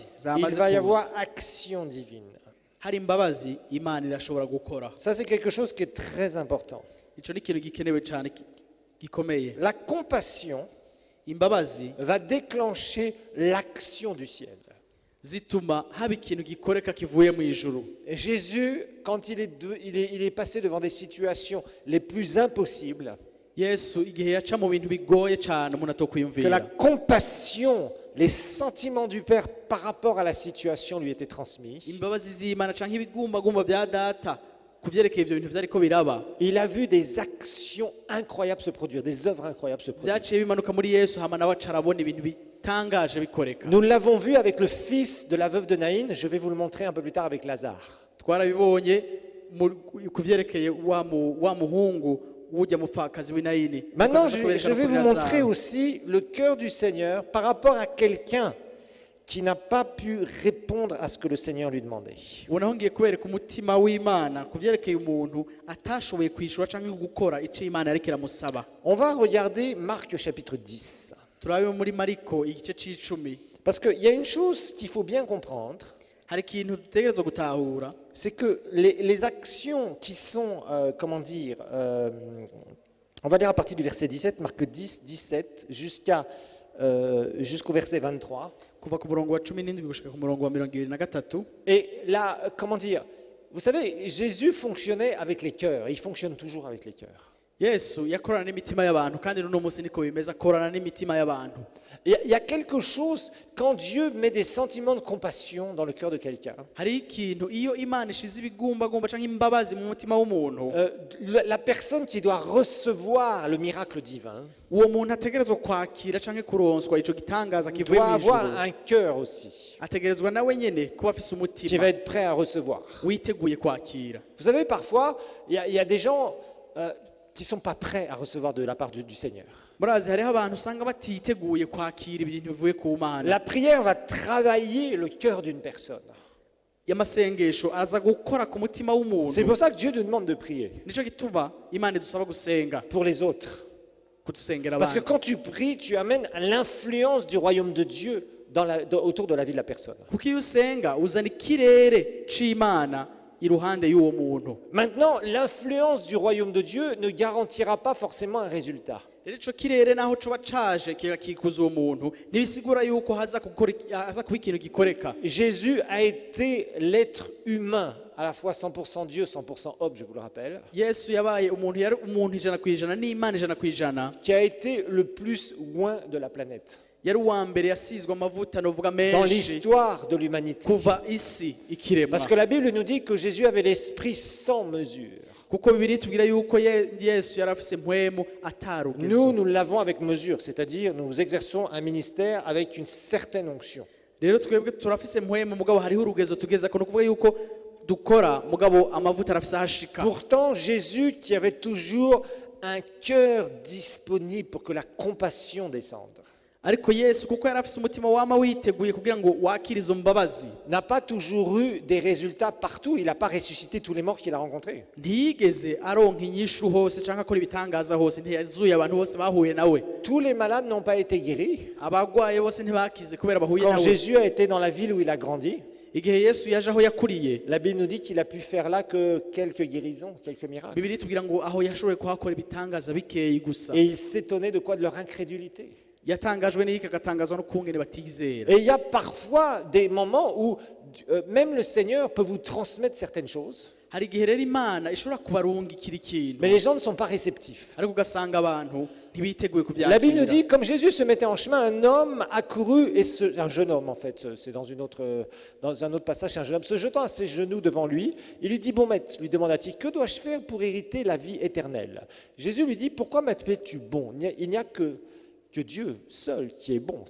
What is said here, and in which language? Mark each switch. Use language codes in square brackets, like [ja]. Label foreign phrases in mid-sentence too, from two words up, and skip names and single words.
[fr] il [rn] zamaze [fr] va y [rn] kuza, [fr] avoir action divine. [rn] hari imbabazi Imana irashobora gukora. [fr] Ça, c'est quelque chose qui est très important. [rn] Ico ni ikintu gikenewe cyane gikomeye. [fr] La compassion [rn] Imbabazi [fr] va déclencher l'action du ciel. [rn] zituma haba ikintu gikoreka kivuye mu ijuru. [fr] Et Jésus, quand il est passé devant des situations les plus impossibles, [rn] Yesu igihe yaca mu bintu bigoye cyane umuntu [fr] que la [rn] atokwiyumvira, [fr] compassion, les sentiments du Père par rapport à la situation lui étaient transmis. [rn] imbabazi z'Imana canke ibigumbagumba bya data kuvyerekeye ivyo bintu vyariko biraba, [fr] Il a vu des actions incroyables se produire, des œuvres incroyables se produire. [rn] vyaciye bimanuka muri Yesu hama nawe aca arabona ibintu bitangaje bikoreka. [fr] Nous l'avons vu avec le fils de la veuve de Naïn, je vais vous le montrer un peu plus tard avec Lazare. [rn] Twarabibonye kuvyerekeye wa muhungu w'urya mupfakazi w'Inayini. [fr] Maintenant, je vais vous montrer aussi le cœur du Seigneur par rapport à quelqu'un qui n'a pas pu répondre à ce que le Seigneur lui demandait. [rn] Ubonaho ngiye kubereka umutima w'Imana kuvyerekeye umuntu atashoboye kwishura canke gukora ico Imana yariko iramusaba. [fr] On va regarder Marc chapitre 10. [rn] Turabe muri Mariko igice c'icumi. [fr] Parce qu'il y a une chose qu'il faut bien comprendre, [rn] Hari ikintu dutegerezwa gutahura, [fr] c'est que les actions qui sont, on va lire à partir du verset 17, Marc 10, 17, jusqu'au verset 23. [rn] kuva ku murongo wa 17 gushika ku murongo wa 23. [fr] Et là, vous savez, Jésus fonctionnait avec les cœurs, et il fonctionne toujours avec les cœurs. [rn] Yesu yakorana n'imitima y'abantu kandi n'uno munsi niko bimeze, akorana n'imitima y'abantu. [fr] Il y a quelque chose, quand Dieu met des sentiments de compassion dans le cœur de quelqu'un, [rn] Hari ikintu iyo Imana ishize ibigumbagumba canke imbabazi mu mutima w'umuntu, [fr] la personne qui doit recevoir le miracle divin [rn] uwo muntu ategerezwa kwakira canke kuronswa ico gitangaza kivuye [fr] doit [rn] mu [fr] avoir [rn] ijuru, [fr] un cœur aussi, [rn] ategerezwa nawe nyene kuba afise [fr] qui [rn] umutima [fr] va être prêt à recevoir. [rn] witeguye kwakira. [fr] Vous savez, parfois, il y a des gens qui ne sont pas prêts à recevoir de la part du Seigneur. [rn] Murazi hariho abantu usanga batiteguye kwakira ibintu bivuye ku Mana. [fr] La prière va travailler le cœur d'une personne. [rn] Y'amasengesho aza gukora ku mutima [fr] C'est [rn] w'umuntu. [fr] pour ça que Dieu nous demande de prier [rn] Nico gituma Imana idusaba gusenga, [fr] pour les autres. [rn] kutusengera [fr] Parce que [rn] abandi. [fr] quand tu pries, tu amènes l'influence du royaume de Dieu autour de la vie de la personne. [rn] Kuko iyo usenga uzana ikirere c'Imana iruhande y'uwo muntu. [fr] Maintenant, l'influence du royaume de Dieu ne garantira pas forcément un résultat. [rn] Rero ico kirere naho coba caje kigakikuza uwo muntu ntibisigura yuko haza kuba ikintu gikoreka. [fr] Jésus a été l'être humain, à la fois 100% Dieu, 100% homme, je vous le rappelle, [rn] Yesu yabaye umuntu, yari umuntu 100% n'Imana 100%, [fr] qui a été le plus loin de la planète [rn] yari uwa mbere yasizwe amavuta novuga [fr] dans [rn] menshi [fr] l'histoire de l'humanité. [rn] kuva isi ikiremwa. [fr] Parce que la Bible nous dit que Jésus avait l'esprit sans mesure. [rn] Kuko Bibiliya itubwira yuko Yesu yari afise mpwemu [fr] Nous, [rn] atarugezo. [fr] nous l'avons avec mesure, c'est-à-dire nous exerçons un ministère avec une certaine onction. [rn] Rero twebwe turafise mpwemu mugabo hariho urugezo tugeza ko nukuvuga yuko dukora mugabo amavuta arafise ahashika. [fr] Pourtant, Jésus qui avait toujours un cœur disponible pour que la compassion descende. [rn] ariko Yesu kuko yari afise umutima wama witeguye kugira ngo wakire izo mbabazi [fr] n'a pas toujours eu des résultats partout. Il n'a pas ressuscité tous les morts qu'il a rencontrés. [rn] ntiyigeze aronka inyishu hose canke akora ibitangaza hose ntiyazuye abantu bose bahuye nawe [fr] Tous les malades n'ont pas été guéris. [rn] abagwaye bose ntibakize kubera bahuye [fr] Quand [rn] nawe [fr] Jésus a été dans la ville où il a grandi, [rn] igihe Yesu yaje aho yakuriye [fr] la Bible nous dit qu'il a pu faire là que quelques guérisons, quelques miracles. [rn] Bibiri tubwira ngo aho yashoboye kuhakora ibitangaza bikeyi gusa [fr] Et il s'étonnait de quoi? De leur incrédulité. [rn] yatangajwe n'iki agatangazwa no kungene batizera [fr] Et il y a parfois des moments où même le Seigneur peut vous transmettre certaines choses, [rn] hari igihe rero imana ishobora kubarungikira ikintu [fr] mais les gens ne sont pas réceptifs. [rn] ariko ugasanga abantu ntibiteguye [fr] La Bible nous [rn] kuvyakira [fr] dit, comme Jésus se mettait en chemin, un homme accourut, un jeune homme en fait, c'est dans un autre passage, c'est un jeune homme, se jetant à ses genoux devant lui, il lui dit, bon maître, lui demanda-t-il, que dois-je faire pour hériter la vie éternelle? Jésus lui dit, pourquoi m'appelles-tu bon? Il n'y a que Dieu seul qui est bon.